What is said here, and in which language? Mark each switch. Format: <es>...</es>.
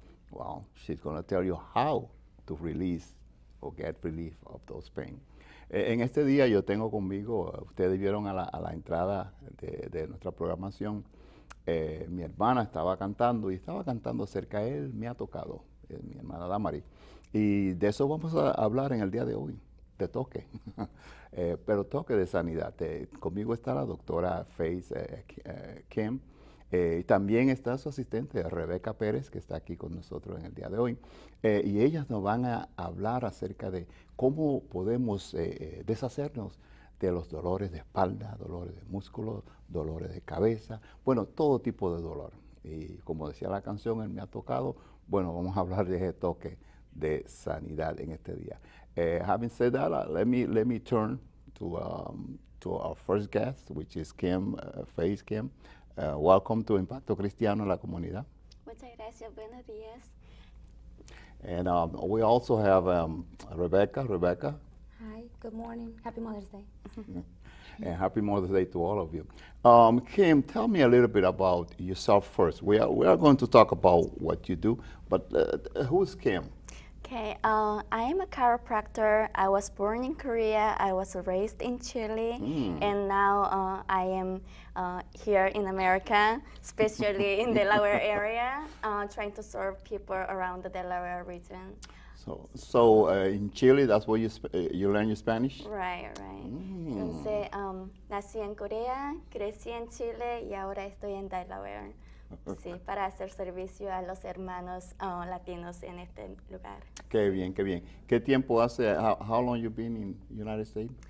<en>Well, she's going to tell you how to release o get relief of those pain.</en> <es>En este día yo tengo conmigo, ustedes vieron a la entrada de nuestra programación, mi hermana estaba cantando y estaba cantando cerca de él, me ha tocado, mi hermana Damari. Y de eso vamos a hablar en el día de hoy, de toque, pero toque de sanidad. Conmigo está la doctora Faith Kim. También está su asistente, Rebeca Pérez, que está aquí con nosotros en el día de hoy. Y ellas nos van a hablar acerca de cómo podemos deshacernos de los dolores de espalda, dolores de músculos, dolores de cabeza, bueno, todo tipo de dolor. Y como decía la canción, él me ha tocado, bueno, vamos a hablar de ese toque de sanidad en este día.</es> <en>Having said that, let me turn to our first guest, which is Kim, Faith Kim. Welcome to Impacto Cristiano en la Comunidad.</en> <es>Muchas gracias, buenos días.</es> <en>And we also have Rebecca. Rebecca. Hi, good morning. Happy Mother's Day. And happy Mother's Day to all of you. Kim, tell me a little bit about yourself first. We are going to talk about what you do, but who's Kim? Okay, I am a chiropractor. I was born in Korea. I was raised in Chile, and now I am here in America, especially in Delaware area, trying to serve people around the Delaware region. So in Chile, that's where you learn your Spanish? Right.</en> <es>Entonces, nací en Corea, crecí en Chile y ahora estoy en Delaware. Sí, para hacer servicio a los hermanos latinos en este lugar. Qué bien, qué bien. ¿Qué tiempo hace?</es> <en>How long you been in United States?</en>